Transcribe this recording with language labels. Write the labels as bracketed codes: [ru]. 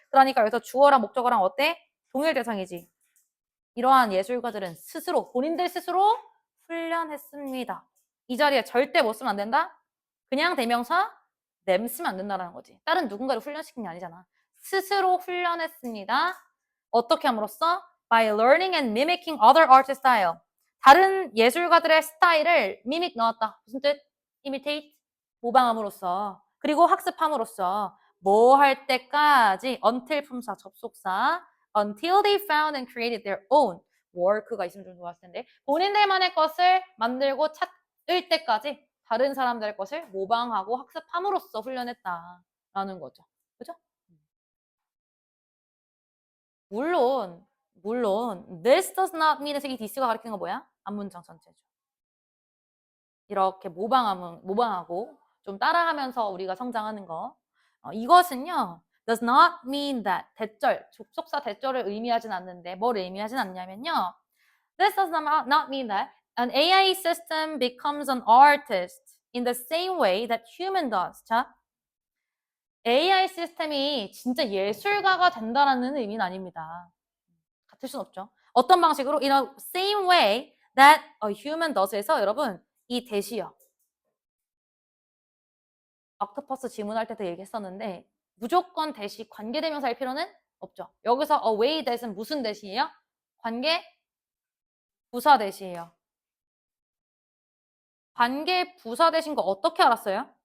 [ko] 그러니까 여기서 주어랑 목적어랑 어때? 동일 대상이지. 이러한 예술가들은 스스로, 본인들 스스로 훈련했습니다. 이 자리에 절대 못 쓰면 안 된다? 그냥 대명사 them 쓰면 안 된다는 거지. 다른 누군가를 훈련시킨 게 아니잖아. 스스로 훈련했습니다. 어떻게 함으로써? [en] By learning and mimicking other artist style. [ko] 다른 예술가들의 스타일을 mimic 넣었다. 무슨 뜻? imitate? 모방함으로써. 그리고 학습함으로써. 뭐 할 때까지? until 품사, 접속사. [en] until they found and created their own. [ko] work가 있으면 좀 좋았을 텐데. 본인들만의 것을 만들고 찾을 때까지 다른 사람들의 것을 모방하고 학습함으로써 훈련했다라는 거죠. 그죠? 물론 this does not mean에서 이 this가 가리키는 거 뭐야? 앞문장 전체죠. 이렇게 모방하고 좀 따라하면서 우리가 성장하는 거. 이것은요. does not mean that 대절, 접속사 대절을 의미하진 않는데 뭘 의미하진 않냐면요. [en] This does not mean that an AI system becomes an artist in the same way that human does. [ko] 자, AI 시스템이 진짜 예술가가 된다라는 의미는 아닙니다. 같을 순 없죠. 어떤 방식으로? [en] In a same way that a human does에서 [ko] 여러분 이 대시요. 옥토퍼스 지문할 때도 얘기했었는데 무조건 대시 관계대명사일 필요는 없죠. 여기서 a way that은 무슨 대시예요? 관계 부사 대시예요. 관계 부사 대신 거 어떻게 알았어요?